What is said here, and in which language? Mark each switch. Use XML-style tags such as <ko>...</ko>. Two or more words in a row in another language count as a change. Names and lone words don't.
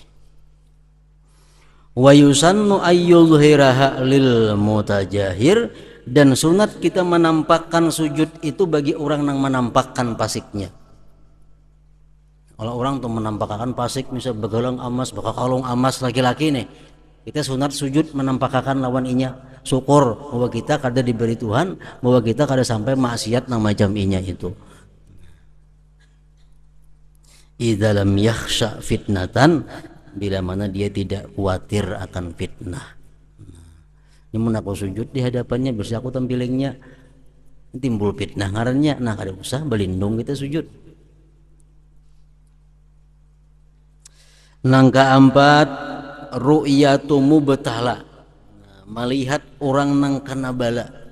<ar>Wa yusannu ayyuzhiraha lil mutajahir,</ar> <bjn>dan sunat kita menampakkan sujud itu bagi orang yang menampakkan pasiknya. Kalau orang tuh menampakkan pasik, misal begalang amas, bakal kalung amas laki-laki nih, kita sunat sujud menampakkan lawan inya, syukur bahwa kita kada diberi Tuhan, bahwa kita kada sampai maksiat nang macam inya itu.</bjn> <ar>Idza lam yakhsha fitnatan,</ar> <bjn>bila mana dia tidak khawatir akan fitnah. Ini mun aku sujud di hadapannya, bisa aku tampilingnya timbul fitnah ngarannya, nah kada usah belindung kita sujud. Nang keempat,</bjn> <ar>ru'yatu mubtala,</ar> <bjn>melihat orang nang kena bala.</bjn>